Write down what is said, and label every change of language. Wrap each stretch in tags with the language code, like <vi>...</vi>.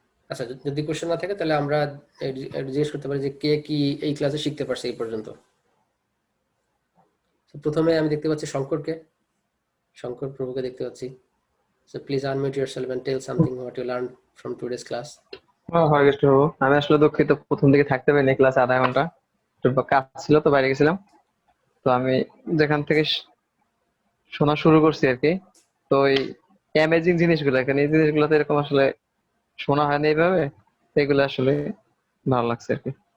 <bn>আচ্ছা, যদি কোশ্চেন না থাকে তাহলে আমরা জিজ্ঞেস করতে পারি যে কে কি এই ক্লাসে শিখতে পারছে এই পর্যন্ত। তো প্রথমে আমি দেখতে পাচ্ছি শঙ্কর প্রভুকে দেখতে পাচ্ছি।</bn> <en>So please unmute yourself and tell something what you learned from today's class.</en> <bn>হরে কৃষ্ণ প্রভু। আমি আসলে দুঃখিত, প্রথম দিকে থাকতে পারিনি ক্লাসে আধা ঘন্টা, একটু কাজ ছিল তো বাইরে গেছিলাম। তো আমি যেখান থেকে শোনা শুরু করছি আর কি, তো ওই অ্যামেজিং জিনিসগুলো, এখানে এই জিনিসগুলো তো এরকম আসলে শোনা হয়নি এইভাবে, তো এগুলো আসলে ভালো লাগছে আর কি,</bn>